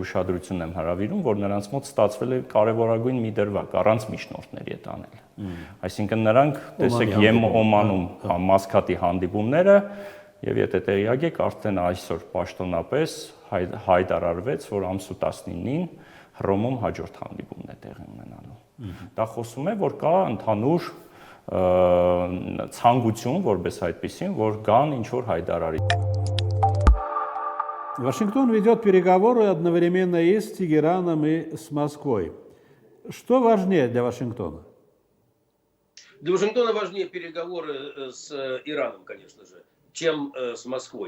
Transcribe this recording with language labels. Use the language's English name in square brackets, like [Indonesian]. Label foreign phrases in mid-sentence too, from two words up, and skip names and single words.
[Armenian] ուշադրությունն եմ հրավիրում, որ նրանց մոտ ստացվել է կարևորագույն մի դրվագ առանց միջնորդների հետ անել։ Այսինքն նրանք, տեսեք, Օմանում Մասկատի հանդիպումները եւ եթե տեղյակ եք, արդեն այսօր պաշտոնապես հայտարարվեց, որ ամսու 19-ին Հռոմում հաջորդ հանդիպումն է տեղի ունենալու։ Դա խոսում է, որ կա ընդհանուր ցանկություն, որպես այդպեսին, որ գան ինչ-որ հայտարարի։ [Russian] Вашингтон ведет переговоры одновременно и с Тегераном, и с Москвой. Что важнее для Вашингтона? Для Вашингтона важнее переговоры с Ираном, конечно же, чем с Москвой.